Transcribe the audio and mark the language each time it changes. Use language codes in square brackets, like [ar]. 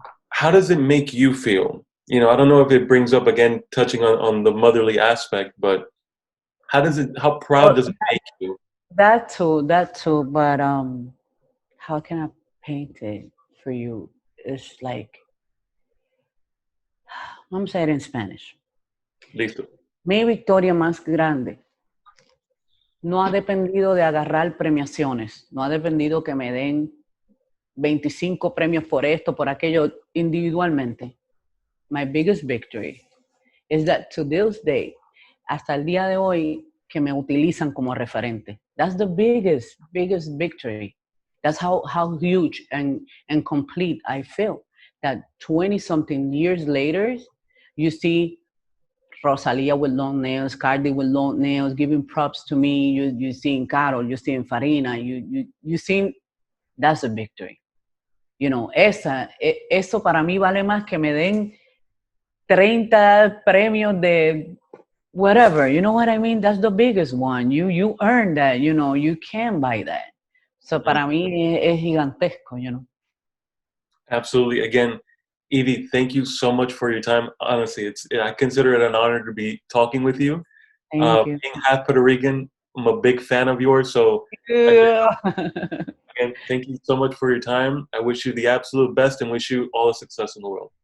[en] How does it make you feel? I don't know if it brings up, again, touching on the motherly aspect, but how proud does it make you? That too, but how can I paint it for you? It's like, I'm saying in Spanish. [es] Listo. Mi victoria más grande no ha dependido de agarrar premiaciones, no ha dependido que me den 25 premios por esto, por aquello, individualmente. [en] My biggest victory is that to this day, [es] hasta el día de hoy, que me utilizan como referente. [en] That's the biggest victory. That's how huge and complete I feel. That 20-something years later, you see Rosalia with long nails, Cardi with long nails, giving props to me. You see Carol, you see Farina, you see, that's a victory. [es] Eso para mí vale más que me den 30 premios de whatever. [en] You know what I mean? That's the biggest one. You earn that, you can buy that. [es] So para mí es gigantesco. [en] Absolutely. Again, Evie, thank you so much for your time. Honestly, I consider it an honor to be talking with you. Thank you. Being half Puerto Rican, I'm a big fan of yours. So Yeah. again, thank you so much for your time. I wish you the absolute best and wish you all the success in the world.